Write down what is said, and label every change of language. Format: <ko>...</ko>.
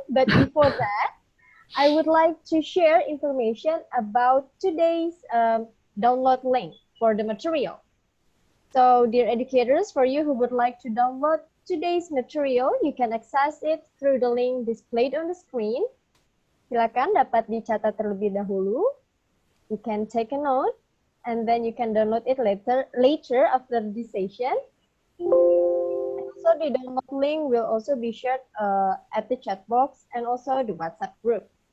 <en>But before that, I would like to share information about today's download link for the material. So, dear educators, for you who would like to download today's material, you can access it through the link displayed on the screen.</en> <id>Silakan dapat dicatat terlebih dahulu.</id> <en>You can take a note, and then you can download it later after the session. Also, the download link will also be shared at the chat box and also the WhatsApp group.</en>